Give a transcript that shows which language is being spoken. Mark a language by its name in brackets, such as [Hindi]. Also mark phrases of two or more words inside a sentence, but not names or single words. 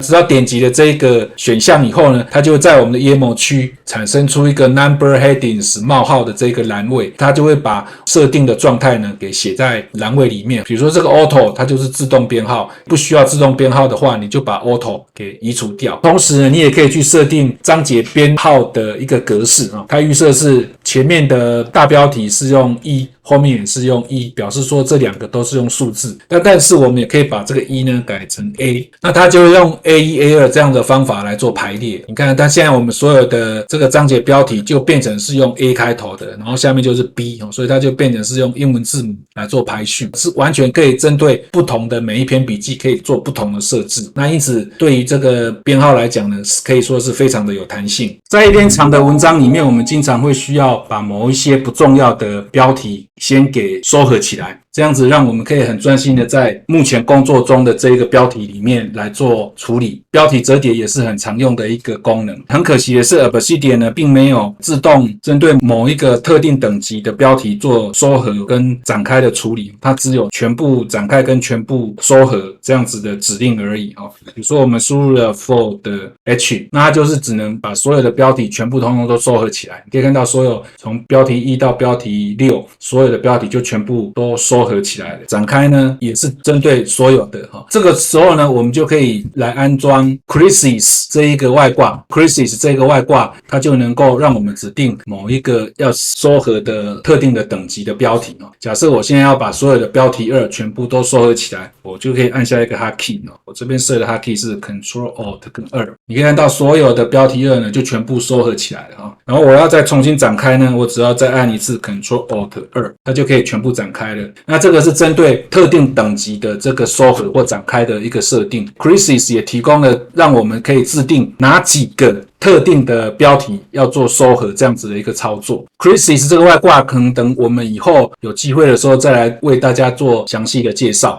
[Chinese] 只要點擊了這個選項以後呢，它就會在我們的 YAML 區產生出一個 Number Headings 冒號的這個欄位，它就會把設定的狀態呢給寫在欄位裡面。比如說這個 Auto 它就是自動編號，不需要自動編號的話，你就把 Auto 給移除掉。同時呢，你也可以去設定章節編號的一個格式它預設是前面的大標題是用1 後面也是用1，表示說這兩個都是用數字。但是我們也可以把這個1呢改成 A，那它就會用 A1、A2 這樣的方法來做排列。你看，它现在我們所有的這個章節標題就變成是用 A 開頭的，然後下面就是 B， 所以它就变成是用英文字母來做排序，是完全可以針對不同的每一篇筆記可以做不同的設置。那因此對於這個編號來講呢，可以說是非常的有彈性。在一篇長的文章裡面，我們經常會需要把某一些不重要的標題先給收合起來，這樣子讓我們可以很專心的在目前工作中的這一個標題裡面來做處理。標題折疊也是很常用的一個功能。很可惜的是 Obsidian 呢並沒有自動針對某一個特定等級的標題做收合跟展開的處理，它只有全部展開跟全部收合這樣子的指令而已。比如說我們輸入了 for 的 h， 那它就是只能把所有的標題全部通通都收合起来。你可以看到所有從標題1到標題6，所有的標題就全部都收合起來了。展開呢也是針對所有的。這個時候呢我們就可以來安裝 Creases 這一個外掛。 Creases 這個外掛它就能夠讓我們指定某一個要收合的特定的等級的標題。假設我现在要把所有的標題2全部都收合起来，我就可以按下一個 Hotkey。我這邊設的 Hotkey 是 Ctrl Alt 跟2，你可以看到所有的標題2呢就全部收合起來了。然後我要再重新展開呢，我只要再按一次 Ctrl Alt 2，它就可以全部展開了。那這個是針對特定等級的這個收合或展開的一個設定。Creases 也提供了讓我們可以制定哪幾個特定的標題要做收合這樣子的一個操作。Creases 這個外掛可能等我們以後有機會的時候再來為大家做詳細的介紹。